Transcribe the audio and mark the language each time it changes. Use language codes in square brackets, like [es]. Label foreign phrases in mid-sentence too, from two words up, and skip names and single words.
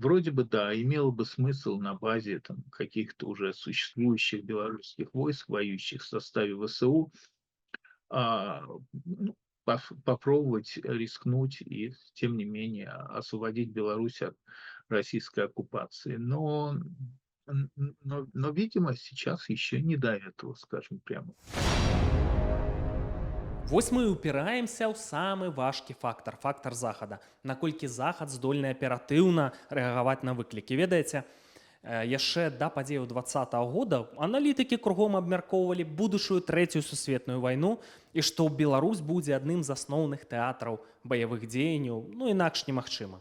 [ru] Вроде бы, да, имело бы смысл на базе там, каких-то уже существующих белорусских войск, воюющих в составе ВСУ, а, ну, попробовать рискнуть и, тем не менее, освободить Беларусь от российской оккупации. Но, видимо, сейчас еще не до этого, скажем прямо. [be] Вось мы і ўпіраемся ў самы важкі фактар захада, наколькі захад здольны аператыўна рэагаваць на выклікі. Ведаеце, яшчэ да падзеяў 20-го года аналітыкі кругом абмяркоўвалі будучую трэцюю сусветную вайну і што Беларусь будзе адным з асноўных тэатраў баявых дзеянняў, ну інакш немагчыма.